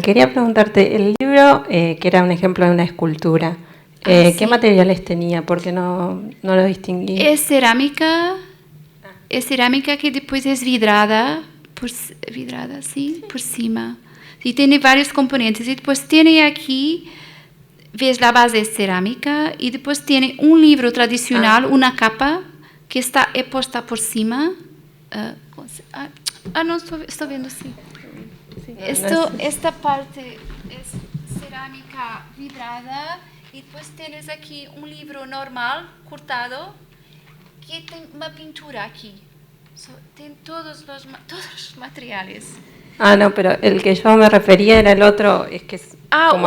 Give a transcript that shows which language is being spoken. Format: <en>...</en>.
<es>Quería preguntarte, el libro, que era un ejemplo de una escultura, sí. ¿qué materiales tenía? Porque no lo distinguí.</es> <pt>É cerâmica que depois é vidrada, sim, por cima. E tem vários componentes. E depois tem aqui, vês, a base é cerâmica, e depois tem um livro tradicional, uma capa, que está posta por cima. Não estou vendo, sim. Esta parte é cerâmica vidrada e depois tens aqui um livro normal, cortado, que tem uma pintura aqui. Tem todos os materiais.</pt> <es>No, pero el que yo me refería era el otro, es que es como</es>